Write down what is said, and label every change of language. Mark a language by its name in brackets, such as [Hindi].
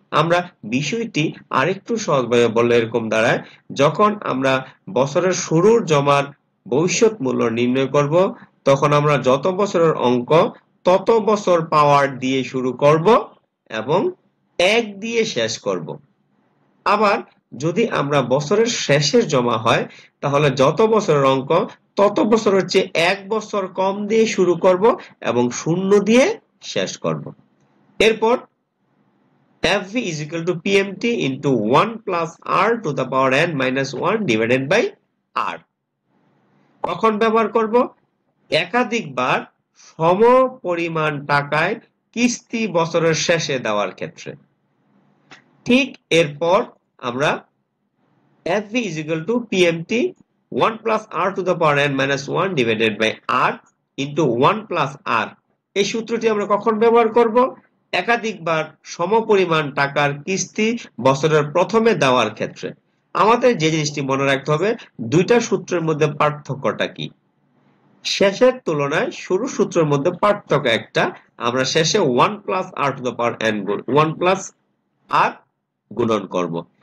[Bangla] আমরা বিষয়টি আরেকটু সহজভাবে বললে এরকম দাঁড়ায়, যখন আমরা বছরের শুরুর জমার ভবিষ্যৎ মূল্য নির্ণয় করব তখন আমরা যত বছরের অঙ্ক তত বছর পাওয়ার দিয়ে শুরু করব এবং 1 দিয়ে শেষ করব। আবার যদি আমরা বছরের শেষের জমা হয় তাহলে যত বছরের অঙ্ক তত বছরের চেয়ে 1 বছর কম দিয়ে শুরু করব এবং 0 দিয়ে শেষ করব। [English] এরপর FV is equal to PMT into 1 plus R to the power n minus 1 divided by R। [Bangla] কখন ব্যবহার করব? একাধিকবার সম পরিমাণ টাকায় কিস্তি বছরের শেষে দেওয়ার ক্ষেত্রে। ঠিক এরপর আমরা [English] FV is equal to PMT 1 plus R to the power n minus 1 divided by R into 1 plus R, [Bangla] এই সূত্রটি আমরা কখন ব্যবহার করব? একাধিকবার সমপরিমাণ টাকার কিস্তি বছরের প্রথমে দেওয়ার ক্ষেত্রে। আমাদের যে জিনিসটি মনে রাখতে হবে, দুইটা সূত্রের মধ্যে পার্থক্যটা কি? শেষের তুলনায় শুরু সূত্রের মধ্যে পার্থক্য একটা, আমরা শেষে [English] 1 plus R to the power n 1 plus R [Bangla] গুণন করব।